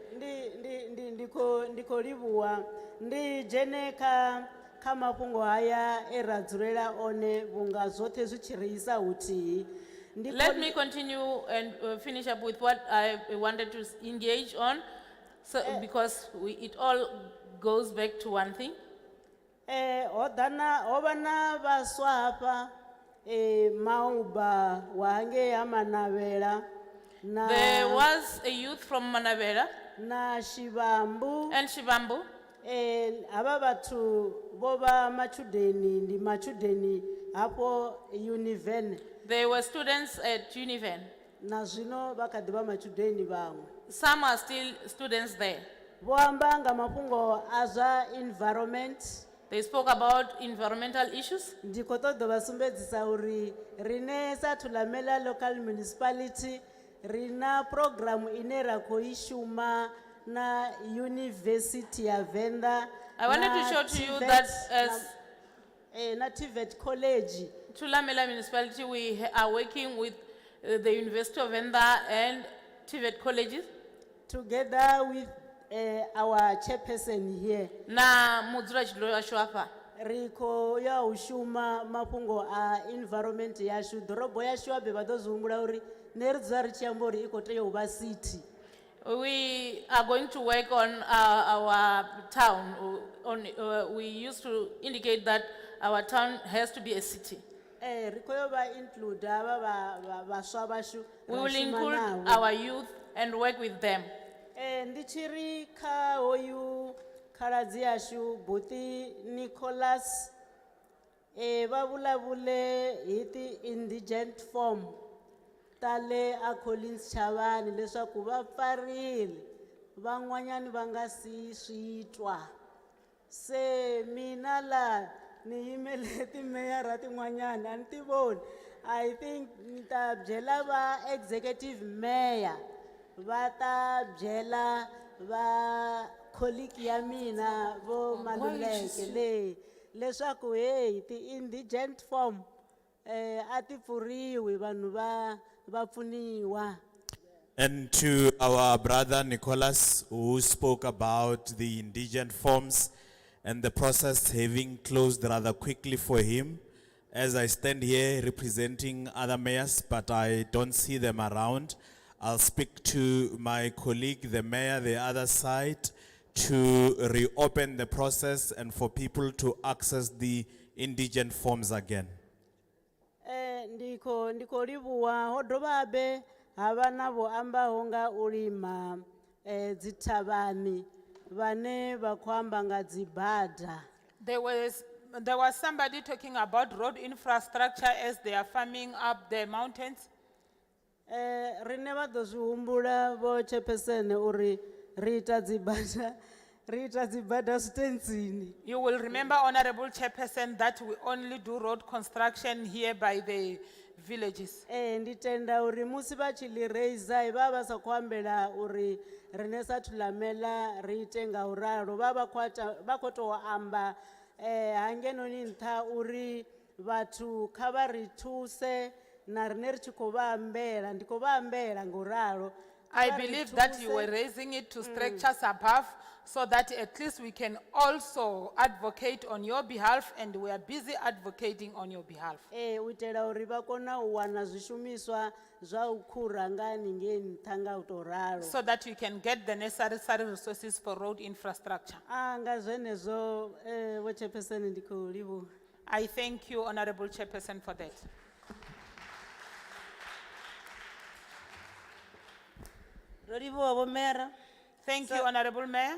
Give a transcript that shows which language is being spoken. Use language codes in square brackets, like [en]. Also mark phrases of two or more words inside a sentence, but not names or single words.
[ve] Ndiko livhuwa ndi dzhene kha mafhungo haya e ra dzulela one vhunga zwoṱhe zwi tshi ri isa huthihi. [en] Let me continue and finish up with what I wanted to engage on, so, because it all goes back to one thing. [ve] Ho vha na vhaswa hafha Mauba wa hangei ha Manavhela na [en] There was a youth from Manavhela [ve] na Shivambu. [en] and Shivambu. [ve] Hava vhathu vho vha machudeni ndi machudeni hapo Univen. [en] They were students at Univen. [ve] Na zwino vha kha ḓi vha machudeni vhaṅwe. [en] Some are still students there. [ve] Vho amba nga mafhungo a zwa environment. [en] They spoke about environmental issues. [ve] Ndi khou ṱoḓa vha sumbedzisa uri rine sa Thulamela local municipality rina program ine ra khou I shuma na University ya Venda. [en] I wanted to show to you that as [ve] na TVET college. [en] Thulamela municipality, we are working with the University of Venda and TVET colleges. Together with our chairperson here. [ve] Na mudzulatshidulo washu hafha. Riko ya ushuma mafhungo a environment yashu ḓorobo yashu abe vha ḓo zwi humbula uri ne ri dzula ri tshi amba uri I khou tea u vha city. [en] We are going to work on our town. We used to indicate that our town has to be a city. [ve] Riko yo vha include ava vhaswa vhashu. [en] We will include our youth and work with them. [ve] Ndi tshiri kha hoyu khaladzi yashu [ts] Buti Nicholas va vulavule hi ti [en] indigent form [ts] tale a Collins Chavani leswaku va pfarile van'wanyani va nga si swi twa. Se mina la ni yimele timeyara tin'wanyani a ni ti voni. [en] I think [ts] ni ta byela va [en] executive mayor [ts] va ta byela va colleague ya mina vo Maluleke le leswaku hey ti [en] indigent form [ts] a ti pfuriwi vanhu va pfuniwa. [en] And to our brother Nicholas, who spoke about the indigent forms and the process having closed rather quickly for him, as I stand here representing other mayors, but I don't see them around, I'll speak to my colleague, the mayor, the other side, to reopen the process and for people to access the indigent forms again. [ve] Ndiko livhuwa ho dovha habe hava na vho ambaho nga u lima dzithavhani vhane vha khou amba nga dzibada. [en] There was somebody talking about road infrastructure as they are farming up the mountains. [ve] Rine vha ḓo zwi humbula vho chairperson uri ri ita dzibada Stensini. [en] You will remember, Honorable Chairperson, that we only do road construction here by the villages. [ve] Ndi tenda uri musi vha tshi ḽi raise vha vha sa khou ambela uri rine sa Thulamela ri ite nga u ralo vha khou tou amba hangenoni nṱha uri vhathu kha vha ri thuse na rine ri tshi khou vha ambela ndi khou vha ambela nga u ralo. [en] I believe that you were raising it to structures above so that at least we can also advocate on your behalf, and we are busy advocating on your behalf. [ve] U itela uri vha kona u wana zwishumiswa zwa u khura nga haningei nṱha nga u tou ralo. [en] So that you can get the necessary resources for road infrastructure. [ve] Nga zwenezwo vho chairperson ndi khou livhuwa. [en] I thank you, Honorable Chairperson, for that. Thank you, Honorable Mayor.